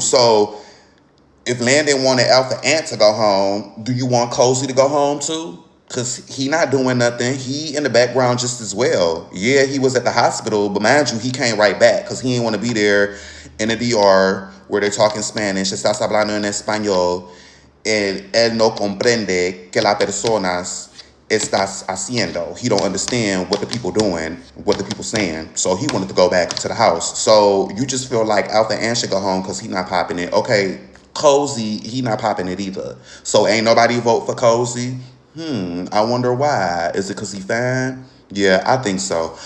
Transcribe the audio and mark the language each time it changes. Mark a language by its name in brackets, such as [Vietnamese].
[English] So if Landon wanted Alpha Ant to go home, do you want Cozy to go home too? Because he not doing nothing. He in the background just as well. Yeah, he was at the hospital, but mind you, he came right back because he didn't want to be there in the DR where they're talking Spanish. [Spanish] Estás hablando en español. Él no comprende que las personas estás haciendo. [English] He don't understand what the people doing, what the people saying. So he wanted to go back to the house. So you just feel like Alpha Ant should go home because he not popping it. Okay, Cozy, he not popping it either. So ain't nobody vote for Cozy? I wonder why. Is it because he fine? Yeah, I think so.